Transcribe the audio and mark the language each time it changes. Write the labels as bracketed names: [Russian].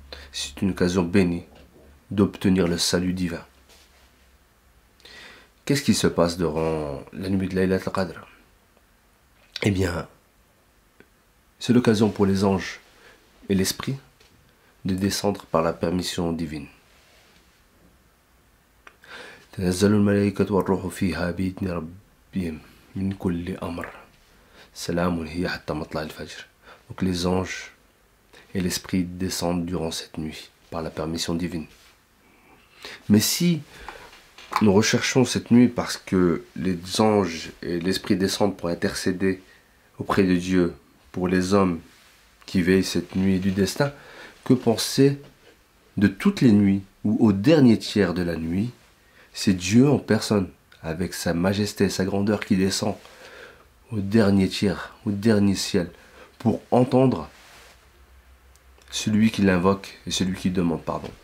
[French] C'est une occasion bénie d'obtenir le salut divin. Qu'est-ce qui se passe durant la nuit de Laylat al-Qadr? Eh bien, c'est l'occasion pour les anges et l'esprit de descendre par la permission divine. [Arabic] تنزل الملائكة والروح فيها بإذن ربهم من كل أمر سلام هي حتى مطلع الفجر. [French] Donc les anges et l'esprit descendent durant cette nuit par la permission divine. Mais si nous recherchons cette nuit parce que les anges et l'esprit descendent pour intercéder auprès de Dieu pour les hommes qui veillent cette nuit du destin, que penser de toutes les nuits où au dernier tiers de la nuit, c'est Dieu en personne, avec sa majesté et sa grandeur qui descend au dernier tiers, au dernier ciel, pour entendre celui qui l'invoque et celui qui demande pardon.